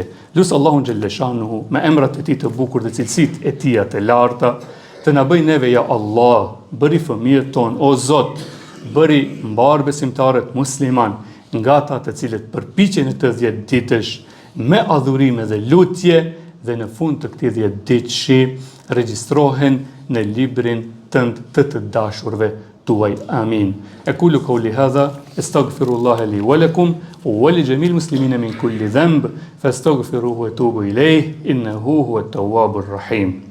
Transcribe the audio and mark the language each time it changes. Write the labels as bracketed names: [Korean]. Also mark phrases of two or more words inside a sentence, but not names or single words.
[Albanian] Lusë Allahun Gjellëshanuhu me emrat e tij të bukur dhe cilësitë e tij të larta, të na bëj neve [Arabic] يا الله, [Albanian] bëri fëmijët tonë, o Zot, bëri mbar besimtarët musliman nga ata të cilët përpiqen në të 10 ditësh me adhurime dhe lutje dhe në fund të këtij 10 ditëshi regjistrohen në librin tënd të dashurve tuaj. Amin. [Arabic] أقول قولي هذا أستغفر الله لي ولكم ولجميع المسلمين من كل ذنب فاستغفروه وتوبوا إليه إنه هو التواب الرحيم.